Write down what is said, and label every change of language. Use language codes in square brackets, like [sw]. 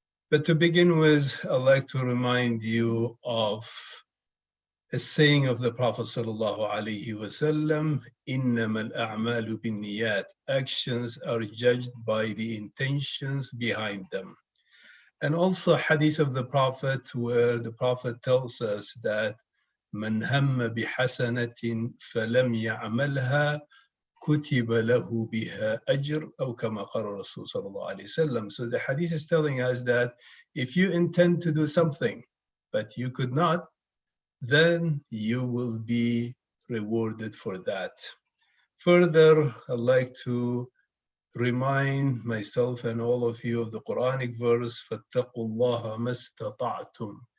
[en] But to begin with, I'd like to remind you of a saying of the Prophet sallallahu alaihi wasallam, "Innama al-a'malu bin-niyat." Actions are judged by the intentions behind them. And also hadith of the Prophet, where the Prophet tells us that [ar] من هم بحسنة فلم يعملها كتب له بها أجر أو كما قال الرسول صلى الله عليه وسلم. [en] So the hadith is telling us that if you intend to do something but you could not, then you will be rewarded for that. Further, I'd like to remind myself and all of you of the Quranic verse, فَاتَّقُوا اللَّهَ مَا اسْتَطَعْتُمْ.